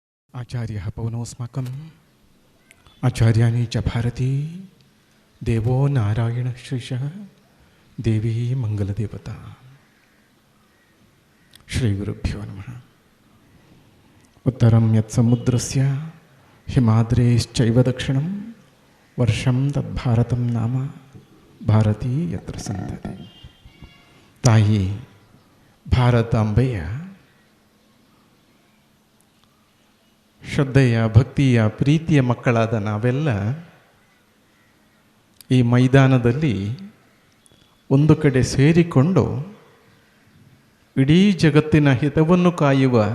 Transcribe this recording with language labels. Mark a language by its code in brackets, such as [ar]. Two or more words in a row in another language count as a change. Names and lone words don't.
[sa] आचार्यः पवनोऽस्माकम् आचार्याणि च भारती देवो नारायणः श्रीशः देवी मङ्गलदेवता श्रीगुरुभ्यो नमः। उत्तरं यत्समुद्रस्य हिमाद्रेश्चैव दक्षिणं वर्षं तद्भारतं नाम ಭಾರತೀ ಯತ್ರ ಸಂತತಿ. [kn] ತಾಯಿ ಭಾರತಾಂಬೆಯ ಶ್ರದ್ಧೆಯ ಭಕ್ತಿಯ ಪ್ರೀತಿಯ ಮಕ್ಕಳಾದ ನಾವೆಲ್ಲ ಈ ಮೈದಾನದಲ್ಲಿ ಒಂದು ಕಡೆ ಸೇರಿಕೊಂಡು ಇಡೀ ಜಗತ್ತಿನ ಹಿತವನ್ನು ಕಾಯುವ